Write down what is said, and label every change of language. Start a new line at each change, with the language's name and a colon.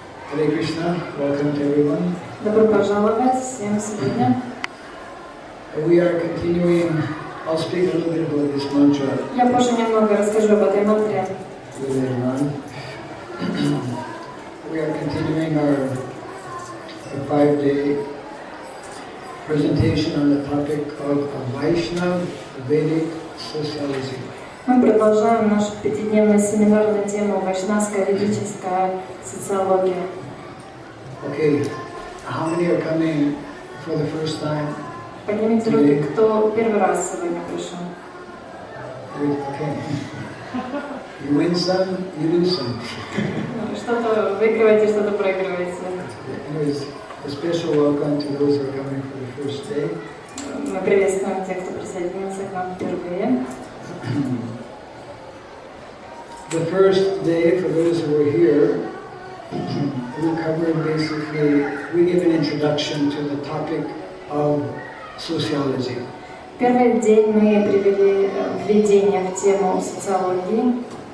English: Hare Krishna, welcome to everyone.
Russian: Добро пожаловать всем сегодня.
English: We are continuing, I'll speak a little bit about this mantra
Russian: Я позже немного расскажу об этой мантре.
English: later on. We are continuing our 5-day presentation on the topic of Vaishnava Vedic sociology.
Russian: Мы продолжаем наш 5-дневный семинар на тему вайшнавская ведическая социология.
English: Okay, how many are coming for the first time?
Russian: Поднимите руки, кто первый раз сегодня пришел.
English: Okay. You win some, you lose some.
Russian: Что-то выигрываете, что-то проигрываете.
English: Anyways, a special welcome to those who are coming for the first day.
Russian: Мы приветствуем тех, кто присоединился к нам впервые.
English: The first day, for those who were here, we covered basically, we gave an introduction to the topic of sociology.
Russian: Первый день мы привели введение в тему социологии.